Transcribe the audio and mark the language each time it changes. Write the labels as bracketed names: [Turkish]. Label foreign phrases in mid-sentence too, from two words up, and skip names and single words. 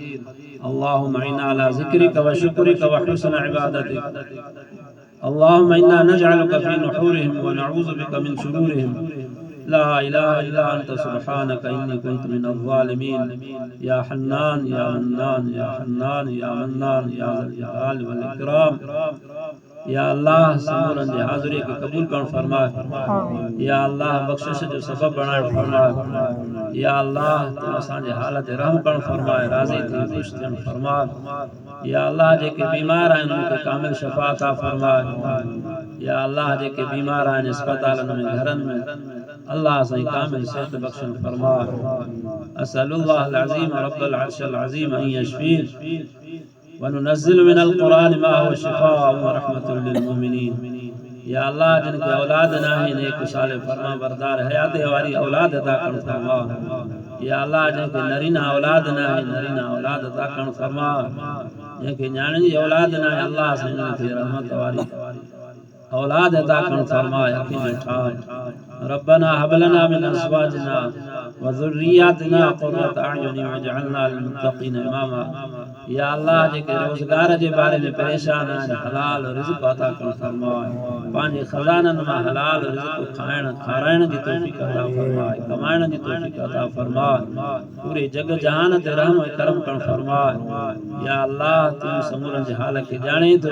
[Arabic] اللهم إنا على ذكرك وشكرك وحسن عبادتك. اللهم إنا نجعلك في نحورهم ونعوذ بك من شرورهم. لا إله إلا أنت سبحانك إني كنت من الظالمين. يا حنان يا منان يا حنان يا منان يا ذا الجلال والإكرام. [Sindhi] या अल्लाह समूरन जे हाज़िरी के कबूल करण फरमाए। या अल्लाह बख्शिश जो सबब बनाए फरमाए। या अल्लाह तू असां जे हालत रहम करण फरमाए, राज़ी थी खुश थियण फरमाए। या अल्लाह जेके बीमार आहिनि उनखे कामिल शफ़ा अता फरमाए। या अल्लाह जेके बीमार आहिनि अस्पतालनि में घरनि में अल्लाह साईं कामिल सेहत बख्शण फरमाए। [Arabic] أسأل الله العظيم رب العرش العظيم أن يشفين وننزل من القرآن ما هو شفاء ورحمة للمؤمنين. [Sindhi] या अल्लाह जिनके औलाद न है नेक साले फरमा बरदार हयात वारी औलाद अता करण फरमा। या अल्लाह जिनके नरीना औलाद न है नरीना औलाद अता करण फरमा। जिनके न्याणियुनि जी औलाद न है अल्लाह साईं उनखे रहमत वारी औलाद अता करण फरमा। अखियुनि में ठार। [Arabic] ربنا هب لنا من أزواجنا وذرياتنا قرة أعين واجعلنا للمتقين إماما. [Sindhi] या अल्लाह जेके रोज़गार जे बारे में परेशान आहिनि हलाल रिज़्क़ अता करण फरमाए। पंहिंजे ख़ज़ाननि मां हलाल रिज़्क़ खाइण खाराइण जी तौफ़ीक़ अता फरमाए, कमाइण जी तौफ़ीक़ अता फरमाए। पूरे जग जहान ते रहम ऐं करम करण फरमाए। या अल्लाह तू समूरनि जे हाल खे ॼाणे थो।